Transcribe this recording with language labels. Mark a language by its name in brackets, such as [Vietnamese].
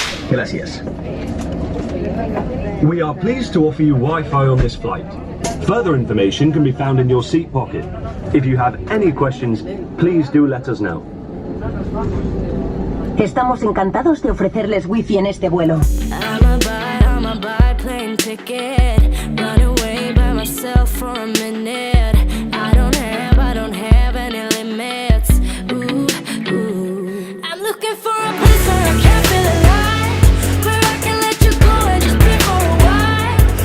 [Spanish] Gracias. [English] We are pleased to offer you Wi-Fi on this flight. Further information can be found in your seat pocket. If you have any questions, please do let us know. [Spanish] Estamos encantados de ofrecerles wifi en este vuelo. [English] I'ma buy plane ticket, run away by myself for a minute. I don't have any limits. Ooh. I'm looking for a place where I can feel alive, where I can let you go and just be for a while.